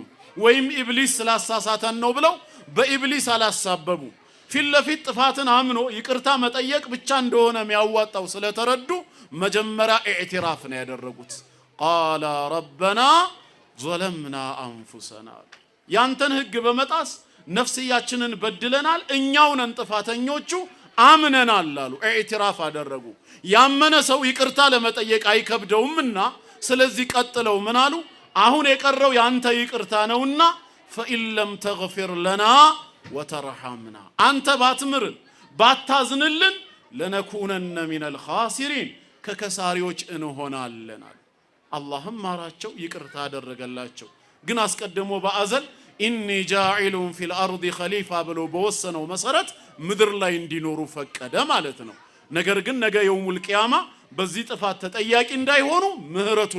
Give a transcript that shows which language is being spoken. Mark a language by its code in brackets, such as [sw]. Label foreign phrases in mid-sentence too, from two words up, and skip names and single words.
[am] ወይም ኢብሊስ ስላሳሳተን ነው ብለው በኢብሊስ አላሳበቡ። ፊት ለፊት ጥፋትን አምኖ ይቅርታ መጠየቅ ብቻ እንደሆነ የሚያዋጣው ስለተረዱ መጀመሪያ ኢዕቲራፍ ነው ያደረጉት። [ar] قالا ربنا ظلمنا أنفسنا [am] ያንተን ህግ በመጣስ ነፍስያችንን በድለናል፣ እኛው ነን ጥፋተኞቹ፣ አምነናል አሉ። ኢዕቲራፍ አደረጉ። ያመነ ሰው ይቅርታ ለመጠየቅ አይከብደውምና ስለዚህ ቀጥለው ምን አሉ? አሁን የቀረው ያንተ ይቅርታ ነውና [ar] فإن لم تغفر لنا وترحمنا [am] አንተ ባትምርን ባታዝንልን [ar] لنكونن من الخاسرين [am] ከከሳሪዎች እንሆናለን። አላህም ማራቸው ይቅርታ አደረገላቸው። ግን አስቀድሞ በአዘል [ar] إني جاعل في الأرض خليفة [am] ብሎ በወሰነው መሰረት ምድር ላይ እንዲኖሩ ፈቀደ ማለት ነው። ነገር ግን ነገ [ar] يوم القيامة [am] በዚህ ጥፋት ተጠያቂ እንዳይሆኑ ምህረቱን